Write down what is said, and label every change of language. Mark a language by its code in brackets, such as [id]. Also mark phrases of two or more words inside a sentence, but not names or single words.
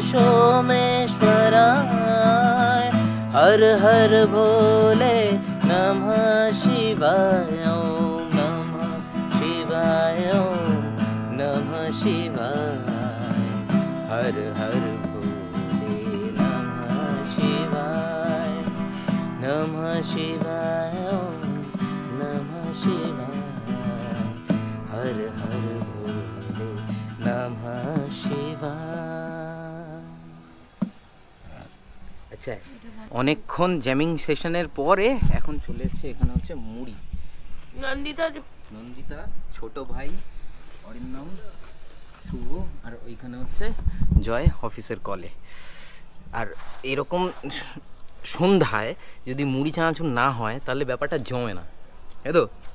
[hi] सोमेश्वराय हर हर भोले नमः शिवाय ओम नमः शिवाय ओम नमः शिवाय हर हर भोले नमः शिवाय ओम नमः शिवाय हर हर भोले नमः शिवाय। [bn] আচ্ছা অনেকক্ষণ [en] jamming session [bn] পরে এখন চলে এসছে এখানে হচ্ছে মুড়ি। নন্দিতা ছোট ভাই অরিন্দম শুভ আর ওইখানে হচ্ছে জয় [en] office call. [bn] আর এরকম সন্ধ্যায় যদি মুড়ি চানাচুর না হয় তাহলে ব্যাপারটা জমে না, তাই তো?